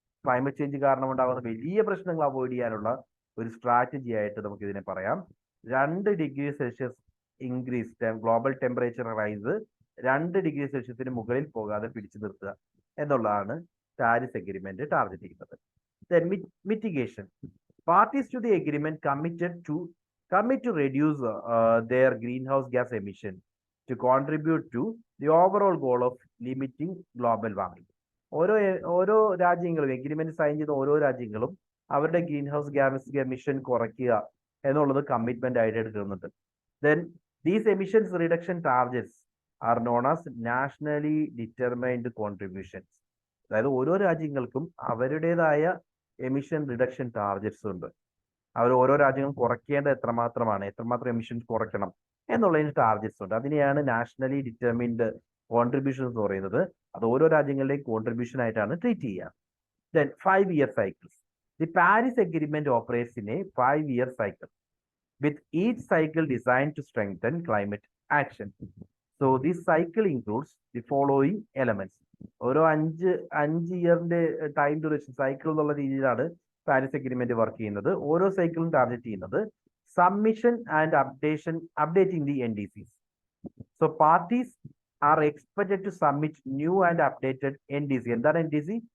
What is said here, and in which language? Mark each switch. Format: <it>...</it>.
<ml>Climate change കാരണം ഉണ്ടാകുന്ന വലിയ പ്രശ്നങ്ങൾ അവോയ്ഡ് ചെയ്യാനുള്ള ഒരു സ്ട്രാറ്റജി ആയിട്ട് നമുക്ക് ഇതിനെ പറയാം. 2 degree Celsius increase, global temperature rise 2 degree സെൽഷ്യസിന് മുകളിൽ പോകാതെ പിടിച്ചു നിർത്തുക എന്നുള്ളതാണ് പാരീസ് എഗ്രിമെന്റ് ടാർഗറ്റ് ചെയ്യുന്നത്.</ml> <en>Then mitigation. Parties to the agreement commit to reduce their greenhouse gas emission to contribute to the overall goal of limiting global warming.</en> <ml>ഓരോ രാജ്യങ്ങളും agreement sign ചെയ്ത ഓരോ രാജ്യങ്ങളും അവരുടെ ഗ്രീൻ ഹൗസ് ഗ്യാസ് എമിഷൻ കുറയ്ക്കുക എന്നുള്ളത് commitment ആയിട്ട് എടുക്കുന്നുണ്ട്.</ml> <en>Then these emissions reduction targets are known as nationally determined contributions.</en> <ml>അതായത് ഓരോ രാജ്യങ്ങൾക്കും അവരുടേതായ എമിഷൻ റിഡക്ഷൻ ടാർഗറ്റ്സ് ഉണ്ട്. അവർ ഓരോ രാജ്യങ്ങളും കുറയ്ക്കേണ്ട എത്രമാത്രം എമിഷൻസ് കുറയ്ക്കണം എന്നുള്ളതിന് ടാർഗറ്റ്സ് ഉണ്ട്. അതിനെയാണ് നാഷണലി ഡിറ്റർമിൻഡ് കോൺട്രിബ്യൂഷൻ എന്ന് പറയുന്നത്. അത് ഓരോ രാജ്യങ്ങളുടെയും കോൺട്രിബ്യൂഷൻ ആയിട്ടാണ് ട്രീറ്റ് ചെയ്യുക.</ml> <en>Then 5-year cycles. The Paris agreement operates in a 5-year cycle with each cycle designed to strengthen climate action. So this cycle includes the following elements.</en> <ml>ഓരോ 5 ഇയറിന്റെ time duration cycle എന്നുള്ള രീതിയിലാണ് Paris agreement work ചെയ്യുന്നത്. ഓരോ സൈക്കിളും target ചെയ്യുന്നത്</ml> <en>Submission and updating the NDCs.</en> <ml>So parties are expected to submit new and updated NDC. എന്താണ് NDC?</ml>